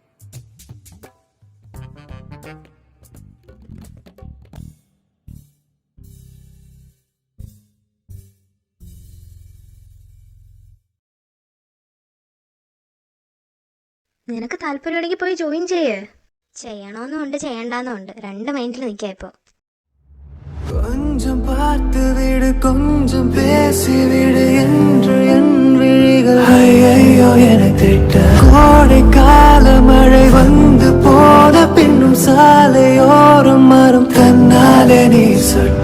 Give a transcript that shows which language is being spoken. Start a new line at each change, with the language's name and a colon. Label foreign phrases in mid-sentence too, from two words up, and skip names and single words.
Malayalam: നിനക്ക് താല്പര്യമുണ്ടെങ്കിൽ പോയി ജോയിൻ ചെയ്യണമെന്നുണ്ട് ചെയ്യണ്ടെന്നുണ്ട്, 2 മൈൻഡിൽ നിൽക്കാം ഇപ്പോൾ.
Tamil: கொஞ்சம் பார்த்து விடு, கொஞ்சம் பேசி விடு என்று என் விழிகள் ஐயோ என திட்ட. கோடை கால மழை வந்து போன பின்னும் சாலையோரம் மரம் தன்னாலே நீர் சொட்ட.